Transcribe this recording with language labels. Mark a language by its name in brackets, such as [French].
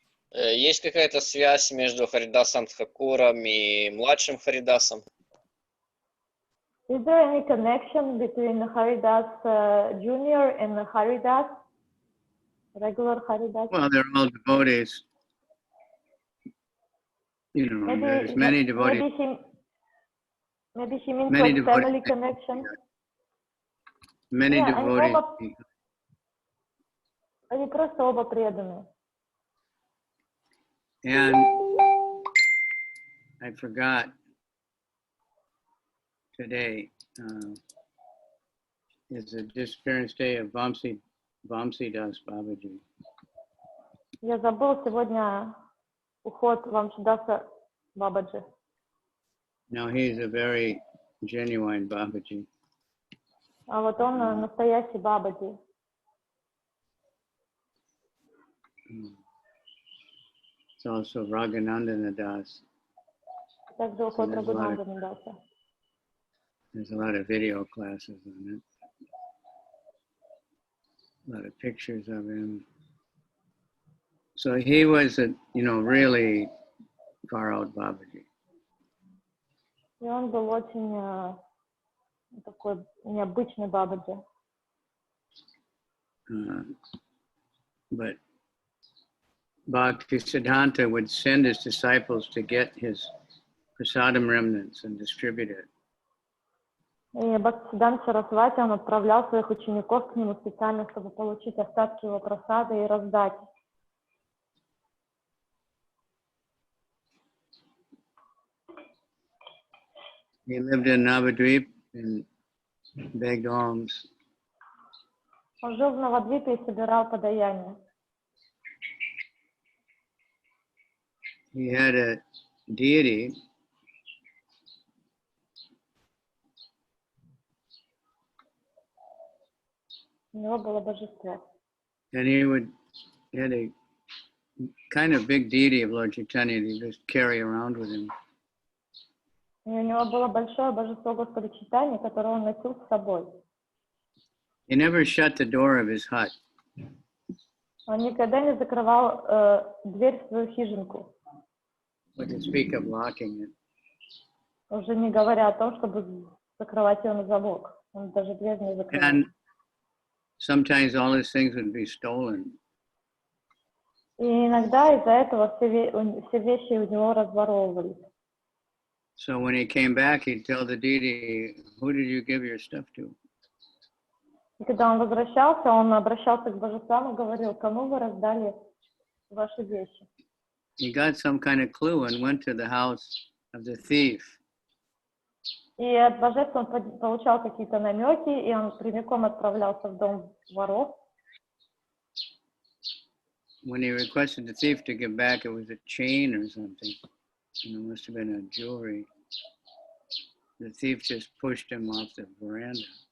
[Russian] Есть какая-то связь между Харидасом Тхакуром и младшим Харидасом? [English] Is there any connection between Haridāsa Junior and Haridāsa? Regular Haridāsa? Well, they're all devotees. There's many devotees. Maybe he means Many like family devotees. connection. Many Yeah, devotees. [Russian] Они просто оба преданные. [English] And I forgot today is the disappearance day of Vamsi Das Babaji. [Russian] Я забыл сегодня уход Вамшидаса Бабаджи. [English] Now he's a very genuine Babaji. [Russian] А вот он настоящий Бабаджи. [English] It's also Raghunandana Das. [Russian] Также уход Рагунандана Даса. [English] There's a lot of video classes on it. A lot of pictures of him. So he was a, really far out Babaji. [Russian] И он был очень такой необычный Бабаджи. [English] But Bhaktisiddhanta would send his disciples to get his prasadam remnants and distribute it. [Russian] И Бхактисиддханта Сарасвати, он отправлял своих учеников к нему специально, чтобы получить остатки его прасады и раздать. [English] He lived in Navadvip and begged alms. [Russian] Он жил в Навадвипе и собирал подаяние. [English] he had a deity [Russian] У него было божество. [English] and he had a kind of big deity of Lord Chaitanya that he just carry around with him. [Russian] И у него было большое божество Господа Чайтаньи, которое он носил с собой. [English] He never shut the door of his hut. [Russian] Он никогда не закрывал дверь в свою хижинку, [English] What to speak of locking it. [Russian] уже не говоря о том, чтобы закрывать ее на замок. Он даже дверь не закрывал. [English] And sometimes all his things would be stolen. [Russian] И иногда из-за этого все вещи у него разворовывались. [English] So when he came back, he'd tell the deity, "Who did you give your stuff to?" [Russian] И когда он возвращался, он обращался к божествам и говорил: кому вы раздали ваши вещи? [English] He got some kind of clue and went to the house of the thief. [Russian] И от божеств он получал какие-то намеки, и он прямиком отправлялся в дом воров. [English] When he requested the thief to give back, it was a chain or something. It must have been a jewelry. The thief just pushed him off the veranda.